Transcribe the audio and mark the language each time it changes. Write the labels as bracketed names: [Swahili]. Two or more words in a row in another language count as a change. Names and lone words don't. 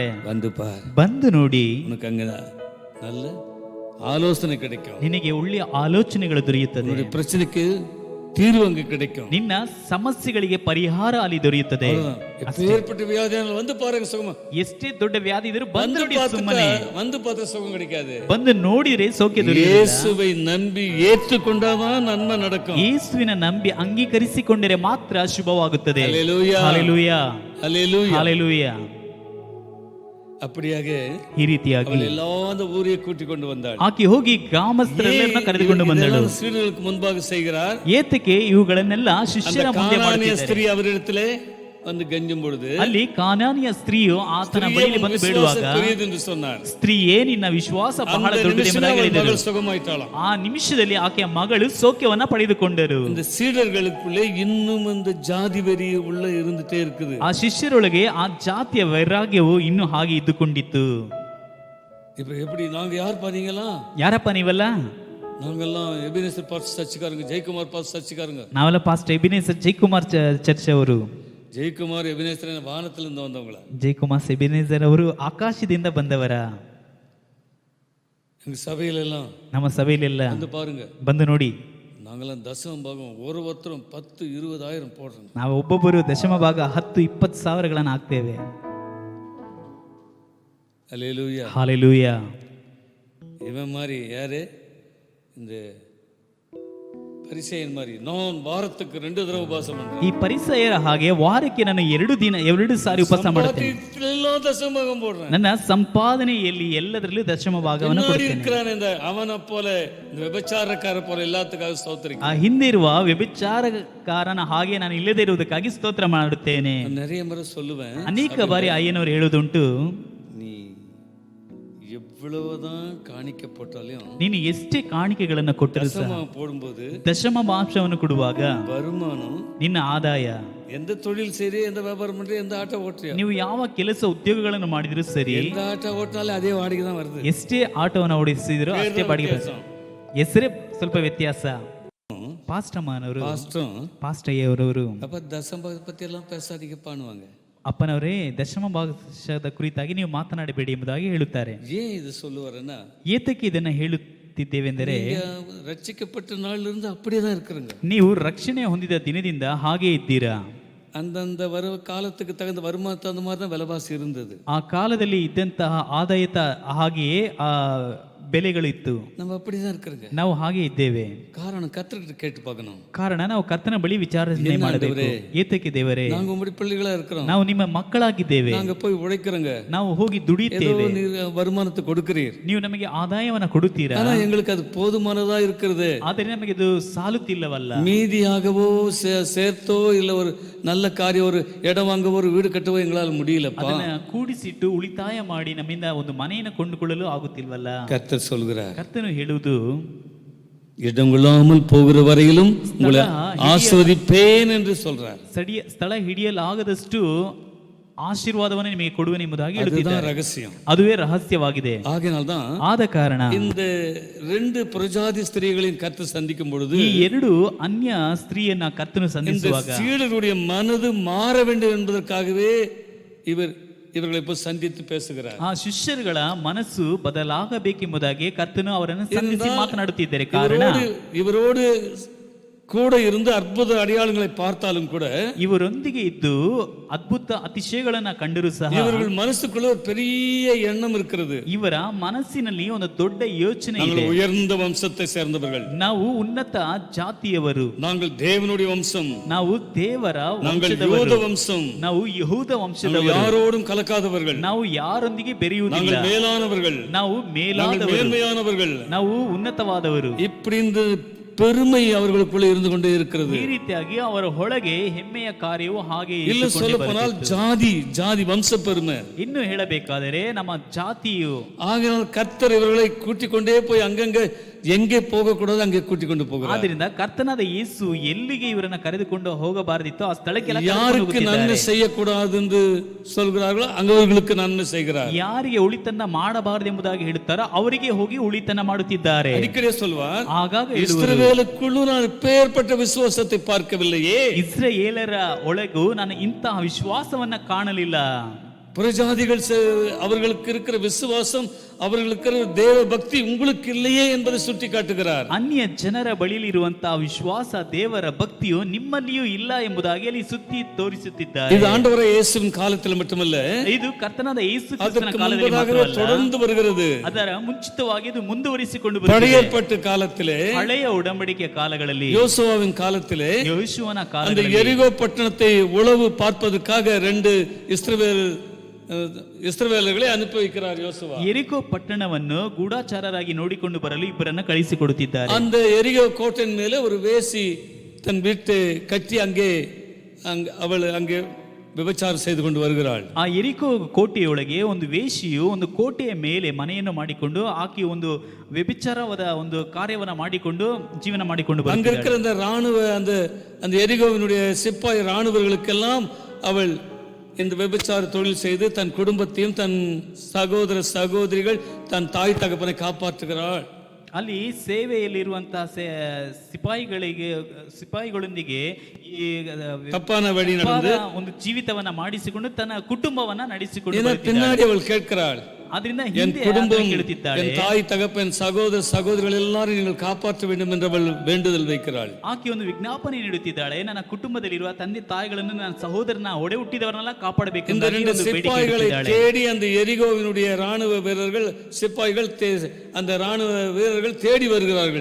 [Tamil] வந்து பார், [Kannada] ಬಂದು ನೋಡಿ, [Tamil] உனக்கு அங்க நல்ல ஆலோசனை கிடைக்கும், [Kannada] ನಿನಗೆ ಒಳ್ಳೆಯ ಆಲೋಚನೆಗಳು ದೊರೆಯುತ್ತದೆ, [Tamil] உன்னுடைய பிரச்சனைக்கு தீர்வு அங்க கிடைக்கும், [Kannada] ನಿನ್ನ ಸಮಸ್ಯೆಗಳಿಗೆ ಪರಿಹಾರ ಅಲ್ಲಿ ದೊರೆಯುತ್ತದೆ. [Tamil] ஏற்பட்ட வியாதியால வந்து பாருங்க சுகமா. [Kannada] ಎಷ್ಟೇ ದೊಡ್ಡ ವ್ಯಾಧಿ ಇದ್ರೂ ಬಂದು [Tamil] வந்து [Kannada] ನೋಡಿ, [Tamil] பார்த்துட்டா, [Kannada] ಸುಮ್ಮನೆ [Tamil] வந்து பார்த்தா சுகம் கிடைக்காது. [Kannada] ಬಂದು ನೋಡಿದ್ರೆ ಸೌಖ್ಯ ದೊರೆಯುತ್ತದೆ. [Tamil] இயேசுவை நம்பி ஏற்றுக்கொண்டாதான் நன்மை நடக்கும். [Kannada] ಯೇಸುವಿನ ನಂಬಿ ಅಂಗೀಕರಿಸಿಕೊಂಡರೆ ಮಾತ್ರ ಶುಭವಾಗುತ್ತದೆ. [Tamil] ஹல்லேலூயா, [Kannada] ಹಲ್ಲೆಲೂಯಾ, [Tamil] ஹல்லேலூயா. [Kannada] ಹಲ್ಲೆಲೂಯಾ. [Tamil] அப்படியாக [Kannada] ಈ ರೀತಿಯಾಗಿ [Tamil] அவள் எல்லா அந்த ஊரையை கூட்டிக் கொண்டு வந்தாள். [Kannada] ಆಕೆ ಹೋಗಿ ಗ್ರಾಮಸ್ಥರೆಲ್ಲರನ್ನ ಕರೆದುಕೊಂಡು ಬಂದಳು. [Tamil] இதெல்லாம் சீடர்களுக்கு முன்பாக செய்கிறார். [Kannada] ಏತಕ್ಕೆ ಇವುಗಳನ್ನೆಲ್ಲ ಶಿಷ್ಯರ ಮುಂದೆ [Tamil] கானானிய [Kannada] ಮಾಡುತ್ತಿದ್ದಾರೆ? [Tamil] ஸ்திரீ அவரிடத்திலே வந்து கெஞ்சும் பொழுது, [Kannada] ಅಲ್ಲಿ ಕಾನಾನಿಯ ಸ್ತ್ರೀಯು ಆತನ ಬಳಿಯಲ್ಲಿ ಬಂದು ಬೇಡುವಾಗ, [Tamil] பெரியது என்று சொன்னார். [Kannada] ಸ್ತ್ರೀಯೇ ನಿನ್ನ ವಿಶ್ವಾಸ ಬಹಳ [Tamil] அந்த [Kannada] ದೊಡ್ಡದು [Tamil] நிமிஷமே [Kannada] ಎಂಬುದಾಗಿ [Tamil] அவள் [Kannada] ಹೇಳಿದರು. [Tamil] மகள் சுகமாயிட்டாளாம். [Kannada] ಆ ನಿಮಿಷದಲ್ಲಿ ಆಕೆಯ ಮಗಳು ಸೌಖ್ಯವನ್ನ ಪಡೆದುಕೊಂಡರು. [Tamil] இந்த சீடர்களுக்குள்ளே இன்னும் அந்த ஜாதி வெறி உள்ள இருந்துட்டே இருக்குது. [Kannada] ಆ ಶಿಷ್ಯರೊಳಗೆ ಆ ಜಾತಿಯ ವೈರಾಗ್ಯವು ಇನ್ನೂ ಹಾಗೆ ಇದ್ದುಕೊಂಡಿತ್ತು. [Tamil] இப்ப எப்படி நாங்க யார் பாத்தீங்களா? [Kannada] ಯಾರಪ್ಪ ನೀವೆಲ್ಲ? [Tamil] நாங்கெல்லாம் எபினேசர் பாஸ்டர் சர்ச்சுக்காரங்க, ஜெயக்குமார் பாஸ்டர் சர்ச்சுக்காரங்க. [Kannada] ನಾವೆಲ್ಲ ಪಾಸ್ಟರ್ ಎಬಿನೇಸರ್ ಜೈಕುಮಾರ್ ಚರ್ಚ್ ಅವರು. [Tamil] ஜெயக்குமார் எபினேசர் வானத்திலிருந்து வந்தவங்கள. [Kannada] ಜೈಕುಮಾರ್ ಎಬಿನೇಸರ್ ಅವರು ಆಕಾಶದಿಂದ ಬಂದವರ. [Tamil] எங்க சபையில எல்லாம் [Kannada] ನಮ್ಮ ಸಭೆಯಲ್ಲೆಲ್ಲ [Tamil] வந்து பாருங்க, [Kannada] ಬಂದು ನೋಡಿ. [Tamil] நாங்கெல்லாம் தசம பாகம் ஒருத்தரும் 10,000-20,000 போடுறோம். [Kannada] ನಾವು ಒಬ್ಬೊಬ್ಬರು ದಶಮ ಭಾಗ 10-20 ಸಾವಿರಗಳನ್ನು ಹಾಕ್ತೇವೆ. [Tamil] அல்லேலூயா. [Kannada] ಹಾಲೆಲೂಯಾ. [Tamil] இவன் மாதிரி யாரு? இந்த பரிசேயன் மாதிரி நான் வாரத்துக்கு 2 தடவை உபவாசம் பண்றேன். [Kannada] ಈ ಪರಿಸಯರ ಹಾಗೆ ವಾರಕ್ಕೆ ನಾನು 2 ಸಾರಿ ಉಪವಾಸ ಮಾಡುತ್ತೇನೆ. [Tamil] எல்லாம் தசம பாகம் போடுறேன். [Kannada] ನನ್ನ ಸಂಪಾದನೆಯಲ್ಲಿ ಎಲ್ಲದರಲ್ಲೂ ದಶಮ ಭಾಗವನ್ನು ಕೊಡುತ್ತೇನೆ. [Tamil] இருக்கிறான் இந்த அவனை போல, இந்த விபச்சாரக்கார போல எல்லாத்துக்காக ஸ்தோத்திரிக்கிறேன். [Kannada] ಆ ಹಿಂದೆ ಇರುವ ವ್ಯಭಿಚಾರಕಾರನ ಹಾಗೆ ನಾನು ಇಲ್ಲದೆ ಇರುವುದಕ್ಕಾಗಿ ಸ್ತೋತ್ರ ಮಾಡುತ್ತೇನೆ. [Tamil] நிறைய முறை சொல்லுவேன், [Kannada] ಅನೇಕ ಬಾರಿ ಅಯ್ಯನವರು ಹೇಳುವುದುಂಟು, [Tamil] நீ எவ்வளவுதான் காணிக்க போட்டாலும், [Kannada] ನೀನು ಎಷ್ಟೇ ಕಾಣಿಕೆಗಳನ್ನು ಕೊಟ್ಟರು ಸಹ, [Tamil] தசமம் போடும்போது [Kannada] ದಶಮ ಮಾಂಸವನ್ನು ಕೊಡುವಾಗ [Tamil] வருமானம், [Kannada] ನಿನ್ನ ಆದಾಯ, [Tamil] எந்த தொழில் செய்றே, எந்த வியாபாரம் பண்றே, எந்த ஆட்டோ ஓட்டுறியா, [Kannada] ನೀವು ಯಾವ ಕೆಲಸ ಉದ್ಯೋಗಗಳನ್ನು ಮಾಡಿದ್ರು ಸರಿ, [Tamil] எந்த ஆட்டோ ஓட்டினாலும் அதே வாடகை தான் வருது. [Kannada] ಎಷ್ಟೇ ಆಟೋವನ್ನು ಓಡಿಸಿದ್ರು ಅಷ್ಟೇ ಬಾಡಿಗೆ ಬರ್ತದೆ. ಹೆಸರೇ ಸ್ವಲ್ಪ ವ್ಯತ್ಯಾಸ. ಪಾಸ್ಟಮ್ಮನವರು, ಪಾಸ್ಟಯ್ಯವರವರು, [Tamil] அப்ப தசம பத்தி எல்லாம் பேசாதீங்க பண்ணுவாங்க. [Kannada] ಅಪ್ಪನವರೇ, ದಶಮ ಭಾಗದ ಕುರಿತಾಗಿ ನೀವು ಮಾತನಾಡಬೇಡಿ ಎಂಬುದಾಗಿ ಹೇಳುತ್ತಾರೆ. [Tamil] ஏன் இது சொல்லுவாருன்னா, [Kannada] ಏತಕ್ಕೆ ಇದನ್ನ ಹೇಳುತ್ತಿದ್ದೇವೆಂದರೆ, [Tamil] ரட்சிக்கப்பட்ட நாள்ல இருந்து அப்படியே தான் இருக்கிறாங்க. [Kannada] ನೀವು ರಕ್ಷಣೆ ಹೊಂದಿದ ದಿನದಿಂದ ಹಾಗೆ ಇದ್ದೀರಾ. [Tamil] அந்தந்த காலத்துக்கு தகுந்த வருமானத்தை அந்த மாதிரி தான் விலைவாசி இருந்தது. [Kannada] ಆ ಕಾಲದಲ್ಲಿ ಇದ್ದಂತಹ ಆದಾಯದ ಹಾಗೆಯೇ ಆ ಬೆಲೆಗಳಿತ್ತು. [Tamil] நம்ம அப்படிதான் இருக்கிறோங்க. [Kannada] ನಾವು ಹಾಗೆ ಇದ್ದೇವೆ. [Tamil] காரணம் கர்த்தர்கிட்ட கேட்டு பார்க்கணும். [Kannada] ಕಾರಣ ನಾವು ಕರ್ತನ ಬಳಿ ವಿಚಾರಣೆ ಮಾಡಬೇಕು. ಏತಕ್ಕೆ ದೇವರೇ, [Tamil] நாங்க உங்களுடைய பிள்ளைகளா இருக்கிறோம், [Kannada] ನಾವು ನಿಮ್ಮ ಮಕ್ಕಳಾಗಿದ್ದೇವೆ, [Tamil] நாங்க போய் உழைக்கிறோங்க, [Kannada] ನಾವು ಹೋಗಿ ದುಡಿಯುತ್ತೇವೆ, [Tamil] வருமானத்தை கொடுக்கிறீர், [Kannada] ನೀವು ನಮಗೆ ಆದಾಯವನ್ನು ಕೊಡುತ್ತೀರಾ, [Tamil] ஆனா எங்களுக்கு அது போதுமானதா இருக்கிறது, [Kannada] ಆದರೆ ನಮಗೆ ಇದು ಸಾಲುತ್ತಿಲ್ಲವಲ್ಲ, [Tamil] மீதியாகவோ சேர்த்தோ இல்ல ஒரு நல்ல காரியம், ஒரு இடம் வாங்கவோ, ஒரு வீடு கட்டவோ எங்களால் முடியலப்பா. [Kannada] ಅದನ್ನ ಕೂಡಿಸಿಟ್ಟು ಉಳಿತಾಯ ಮಾಡಿ ನಮ್ಮಿಂದ ಒಂದು ಮನೆಯನ್ನು ಕೊಂಡುಕೊಳ್ಳಲು ಆಗುತ್ತಿಲ್ವಲ್ಲ. [Tamil] கர்த்தர் சொல்கிறார், [Kannada] ಕರ್ತನು ಹೇಳುವುದು, [Tamil] இடம் கொள்ளாமல் போகிற வரையிலும் உங்களை ஆஸ்வதிப்பேன் என்று சொல்றார். [Kannada] ಸ್ಥಳ ಹಿಡಿಯಲಾಗದಷ್ಟು ಆಶೀರ್ವಾದವನ್ನು ನಿಮಗೆ ಕೊಡುವೆನೆಂಬುದಾಗಿ [Tamil] அதுதான் [Kannada] ಹೇಳುತ್ತಿದ್ದಾರೆ. [Tamil] ரகசியம். [Kannada] ಅದುವೇ ರಹಸ್ಯವಾಗಿದೆ. [Tamil] ஆகையினால்தான் [Kannada] ಆದ ಕಾರಣ [Tamil] இந்த 2 புறஜாதி ஸ்திரீகளின் கர்த்தர் சந்திக்கும் பொழுது [Kannada] ಈ ಎರಡು ಅನ್ಯ ಸ್ತ್ರೀಯನ್ನ ಕರ್ತನು [Tamil] இந்த [Kannada] ಸಂಧಿಸುವಾಗ [Tamil] சீடருடைய மனது மாற வேண்டும் என்பதற்காகவே இவர்களை போய் சந்தித்து பேசுகிறார். [Kannada] ಆ ಶಿಷ್ಯರುಗಳ ಮನಸ್ಸು ಬದಲಾಗಬೇಕೆಂಬುದಾಗಿ ಕರ್ತನು ಅವರನ್ನು ಸಂಧಿಸಿ ಮಾತನಾಡುತ್ತಿದ್ದಾರೆ. ಕಾರಣ [Tamil] இவரோடு கூட இருந்து அற்புத அடையாளங்களை பார்த்தாலும் கூட [Kannada] ಇವರೊಂದಿಗೆ ಇದ್ದು ಅದ್ಭುತ ಅತಿಶಯಗಳನ್ನ ಕಂಡರೂ ಸಹ [Tamil] இவர்கள் மனசுக்குள்ள ஒரு பெரிய எண்ணம் இருக்கிறது. [Kannada] ಇವರ ಮನಸ್ಸಿನಲ್ಲಿ ಒಂದು ದೊಡ್ಡ ಯೋಚನೆ ಇದೆ. [Tamil] நாங்கள் உயர்ந்த வம்சத்தை சேர்ந்தவர்கள், [Kannada] ನಾವು ಉನ್ನತ ಜಾತಿಯವರು, [Tamil] நாங்கள் தேவனுடைய வம்சம், [Kannada] ನಾವು ದೇವರ [Tamil] நாங்கள் யூத [Kannada] ವಂಶದವರು, [Tamil] வம்சம், [Kannada] ನಾವು ಯಹೂದ [Tamil] நாங்கள் [Kannada] ವಂಶದವರು, [Tamil] யாரோடும் கலக்காதவர்கள், [Kannada] ನಾವು ಯಾರೊಂದಿಗೆ ಬೆರೆಯುವುದಿಲ್ಲ, [Tamil] நாங்கள் மேலானவர்கள், [Kannada] ನಾವು [Tamil] நாங்கள் [Kannada] ಮೇಲಾದವರು, [Tamil] மேன்மையானவர்கள், [Kannada] ನಾವು ಉನ್ನತವಾದವರು. [Tamil] இப்படி இந்த பெருமை அவர்களுக்குள்ள இருந்து கொண்டே இருக்கிறது. [Kannada] ಈ ರೀತಿಯಾಗಿ ಅವರ ಒಳಗೆ ಹೆಮ್ಮೆಯ ಕಾರ್ಯವು ಹಾಗೆ [Tamil] இல்ல சொல்ல போனால் ஜாதி வம்ச பெருமை. [Kannada] ಇನ್ನು ಹೇಳಬೇಕಾದರೆ ನಮ್ಮ ಜಾತಿಯು. [Tamil] ஆகையால் கர்த்தர் இவர்களை கூட்டிக் கொண்டே போய் அங்கங்க எங்கே போக கூடாது அங்கே கூட்டிக் கொண்டு போகிறார். [Kannada] ಆದ್ರಿಂದ ಕರ್ತನಾದ ಯೇಸು ಎಲ್ಲಿಗೆ ಇವರನ್ನ ಕರೆದುಕೊಂಡು ಹೋಗಬಾರದಿತ್ತೋ ಆ ಸ್ಥಳಕ್ಕೆಲ್ಲ [Tamil] யாருக்கு நன்மை செய்யக்கூடாது என்று சொல்கிறார்களோ அங்கவர்களுக்கு நன்மை செய்கிறார். [Kannada] ಯಾರಿಗೆ ಉಳಿತನ್ನ ಮಾಡಬಾರದು ಎಂಬುದಾಗಿ ಹೇಳುತ್ತಾರೋ ಅವರಿಗೆ ಹೋಗಿ ಉಳಿತನ್ನ ಮಾಡುತ್ತಿದ್ದಾರೆ. [Tamil] அடிக்கடி சொல்வார், [Kannada] ಆಗಾಗ [Tamil] இஸ்ரவேலுக்குள்ளೂ நான் பேர்பட்ட விசுவாசத்தை பார்க்கவில்லையே. [Kannada] ಇಸ್ರಾಯೇಲರ ಒಳಗೂ ನಾನು ಇಂತಹ ವಿಶ್ವಾಸವನ್ನ ಕಾಣಲಿಲ್ಲ. [Tamil] புறஜாதிகள் அவர்களுக்கு இருக்கிற விசுவாசம், அவர்களுக்கு இருக்கிற தேவ பக்தி உங்களுக்கு இல்லையே என்பதை சுட்டி காட்டுகிறார். [Kannada] ಅನ್ಯ ಜನರ ಬಳಿಯಲ್ಲಿ ಇರುವಂತಹ ವಿಶ್ವಾಸ, ದೇವರ ಭಕ್ತಿಯು ನಿಮ್ಮಲ್ಲಿಯೂ ಇಲ್ಲ ಎಂಬುದಾಗಿ ಅಲ್ಲಿ ಸುತ್ತಿ ತೋರಿಸುತ್ತಿದ್ದಾರೆ. [Tamil] இது ஆண்டவராகிய இயேசுவின் காலத்தில் மட்டுமல்ல, [Kannada] ಇದು ಕರ್ತನಾದ ಯೇಸು ಕ್ರಿಸ್ತನ [Tamil] அதற்கு [Kannada] ಕಾಲದಲ್ಲಿ [Tamil] முன்பதாகவே [Kannada] ಮಾತ್ರವಲ್ಲ, [Tamil] தொடர்ந்து வருகிறது. [Kannada] ಅದರ ಮುಂಚಿತವಾಗಿ ಇದು ಮುಂದುವರಿಸಿಕೊಂಡು [Tamil] பழைய [Kannada] ಬರುತ್ತಿದೆ. [Tamil] ஏற்பாட்டு காலத்திலே, [Kannada] ಹಳೆಯ ಒಡಂಬಡಿಕೆಯ ಕಾಲಗಳಲ್ಲಿ, [Tamil] யோசுவாவின் காலத்திலே, [Kannada] ಯೆಹೋಶುವನ [Tamil] அந்த [Kannada] ಕಾಲದಲ್ಲಿ [Tamil] எரிகோ பட்டணத்தை உளவு பார்ப்பதற்காக 2 இஸ்ரவேலர்களை அனுப்பி வைக்கிறார் யோசுவா. [Kannada] ಎರಿಕೋ ಪಟ್ಟಣವನ್ನು ಗೂಢಚಾರರಾಗಿ ನೋಡಿಕೊಂಡು ಬರಲು ಇಬ್ಬರನ್ನ ಕಳಿಸಿಕೊಡುತ್ತಿದ್ದಾರೆ. [Tamil] அந்த எரிகோ கோட்டையின் மேலே ஒரு வேசி தன் வீட்டை கட்டி அவள் அங்கே விபச்சாரம் செய்து கொண்டு வருகிறாள். [Kannada] ಆ ಎರಿಕೋ ಕೋಟೆಯೊಳಗೆ ಒಂದು ವೇಷಿಯು ಒಂದು ಕೋಟೆಯ ಮೇಲೆ ಮನೆಯನ್ನು ಮಾಡಿಕೊಂಡು ಆಕೆ ಒಂದು ವ್ಯಭಿಚಾರವಾದ ಒಂದು ಕಾರ್ಯವನ್ನ ಮಾಡಿಕೊಂಡು ಜೀವನ ಮಾಡಿಕೊಂಡು [Tamil] அங்க [Kannada] ಬರ್ತಿದ್ದಾಳೆ. [Tamil] இருக்கிற அந்த ராணுவ அந்த எரிகோவினுடைய சிப்பாய் ராணுவர்களுக்கெல்லாம் அவள் இந்த விபச்சார தொழில் செய்து தன் குடும்பத்தையும் தன் சகோதர சகோதரிகள் தன் தாய் தகப்பனை காப்பாற்றுகிறாள். [Kannada] ಅಲ್ಲಿ ಸೇವೆಯಲ್ಲಿರುವಂತಹ ಸಿಪಾಯಿಗಳೊಂದಿಗೆ ಈ [Tamil] தப்பான வழி நடந்து [Kannada] ಒಂದು ಜೀವಿತವನ್ನ ಮಾಡಿಸಿಕೊಂಡು ತನ್ನ ಕುಟುಂಬವನ್ನ ನಡೆಸಿಕೊಂಡು [Tamil] பின்னாடி அவள் கேட்கிறாள், [Kannada] ಅದರಿಂದ [Tamil] என் [Kannada] ಹಿಂದೆ [Tamil] குடும்பம், [Kannada] ಕೇಳುತ್ತಿದ್ದಾಳೆ, [Tamil] என் தாய் தகப்பன் சகோதர சகோதரிகள் எல்லாரும் நீங்கள் காப்பாற்ற வேண்டும் என்று அவள் வேண்டுதல் வைக்கிறாள். [Kannada] ಆಕೆ ಒಂದು ವಿಜ್ಞಾಪನೆ ನೀಡುತ್ತಿದ್ದಾಳೆ, ನನ್ನ ಕುಟುಂಬದಲ್ಲಿರುವ ತಂದೆ ತಾಯಿಗಳನ್ನು, ನನ್ನ ಸಹೋದರನ ಒಡೆ ಹುಟ್ಟಿದವರನ್ನೆಲ್ಲ ಕಾಪಾಡಬೇಕು. [Tamil] இந்த 2 சிப்பாய்களை தேடி அந்த எரிகோவினுடைய ராணுவ வீரர்கள் சிப்பாய்கள் அந்த ராணுவ வீரர்கள் தேடி வருகிறார்கள்.